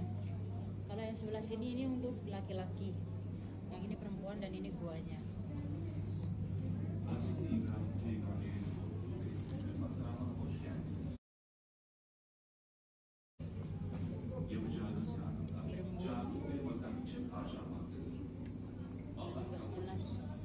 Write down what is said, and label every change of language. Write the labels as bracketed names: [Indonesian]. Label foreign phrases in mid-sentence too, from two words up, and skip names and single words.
[Indonesian] Kalau yang sebelah sini ini untuk laki-laki, yang ini perempuan, dan ini guanya. [Turkish] Yapacağınız yardımlar cami ve vatan için harcanmaktadır. Allah kabul etsin.